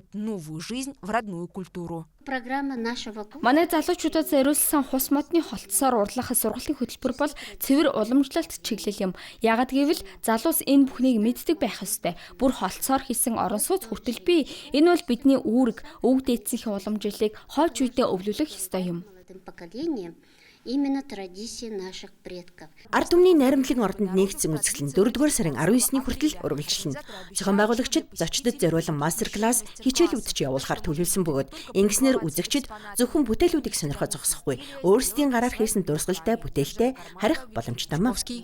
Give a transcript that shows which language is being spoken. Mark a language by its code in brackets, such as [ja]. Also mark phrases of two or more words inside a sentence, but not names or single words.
[mn] Манай залуучуудад зориулсан хус модны холтсоор урлах сургалтын хөтөлбөр бол цэвэр уламжлалт чиглэл юм. Яагад гэвэл залуус энэ бүхнийг мэддэг байх ёстой. Бүр холтсоор хийсэн орон сууц хүртэл бий. Энэ бол бидний үүрэг, өвөг дээдсийнхээ уламжлалыг хойч үедээ өвлүүлэх ёстой юм. [ru] Именно традиции наших предков. [mn] Ард түмний найрамдлын ордонд нэгдсэн үзэсгэлэн 4-р сарын 19-ний хүртэл үргэлжилнэ. Зохион байгуулагчид зочдод зориулсан мастер-класс хичээлүүд ч явуулахар төлөвлөсөн бөгөөд ингэснээр үзэгчид зөвхөн бүтээлүүдийг сонирхоо зогсохгүй, өөрсдийн гараар хийсэн дурсгалтай бүтээлтэй харих боломжтой юм.